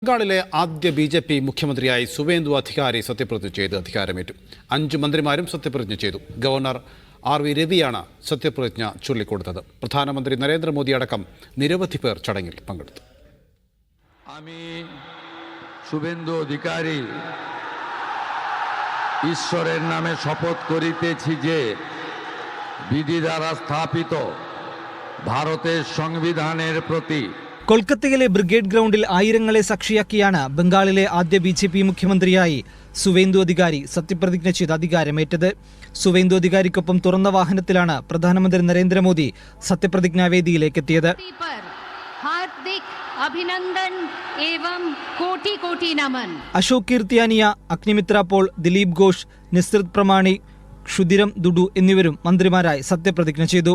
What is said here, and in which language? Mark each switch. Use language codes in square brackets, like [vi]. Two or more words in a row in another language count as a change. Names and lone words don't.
[ml] ബംഗാളിലെ ആദ്യ ബി.ജെ.പി. മുഖ്യമന്ത്രിയായി സുവേന്ദു അധികാരി സത്യപ്രതിജ്ഞ ചെയ്ത് അധികാരമേറ്റു. 5 മന്ത്രിമാരും സത്യപ്രതിജ്ഞ ചെയ്തു. ഗവർണർ ആർ.വി. രവിയാണ് സത്യപ്രതിജ്ഞ ചൊല്ലിക്കൊടുത്തത്. പ്രധാനമന്ത്രി നരേന്ദ്രമോദി അടക്കം നിരവധി പേർ ചടങ്ങിൽ പങ്കെടുത്തു. [bn] শুভেন্দু অধিকারী ঈশ্বরের নামে শপথ করিতেছি যে বিধি দ্বারা স্থাপিত ভারতের সংবিধানের প্রতি. [ml] കൊൽക്കത്തയിലെ ബ്രിഗേഡ് ഗ്രൗണ്ടിൽ ആയിരങ്ങളെ സാക്ഷിയാക്കിയാണ് ബംഗാളിലെ ആദ്യ ബി.ജെ.പി. മുഖ്യമന്ത്രിയായി സുവേന്ദു അധികാരി സത്യപ്രതിജ്ഞ ചെയ്ത് അധികാരമേറ്റത്. സുവേന്ദു അധികാരിക്കൊപ്പം തുറന്ന വാഹനത്തിലാണ് പ്രധാനമന്ത്രി നരേന്ദ്രമോദി സത്യപ്രതിജ്ഞാവേദിയിലേക്ക് എത്തിയത്. അശോക് കീർത്തിയാനിയ, അഗ്നിമിത്ര പോൾ, ദിലീപ് ഘോഷ്, നിസ്രിത് പ്രമാണി, ക്ഷുതിരം ദുഡു എന്നിവരും മന്ത്രിമാരായി സത്യപ്രതിജ്ഞ ചെയ്തു.